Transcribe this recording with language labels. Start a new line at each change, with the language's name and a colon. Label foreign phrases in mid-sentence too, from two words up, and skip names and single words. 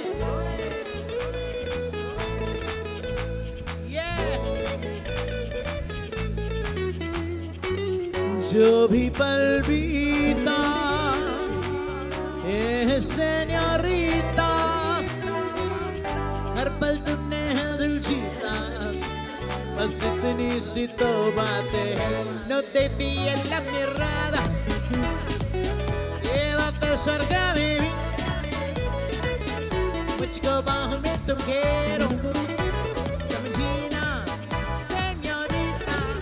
Hindi: जो भी पल बीता ए señorita, हर पल तुमने है दिल जीता, बस इतनी सी तो बात है,
Spanish: no te pilles la mirada, llévate cerca de mí,
Hindi: मुझको बाहों में तुम घेरो, समझीना señorita,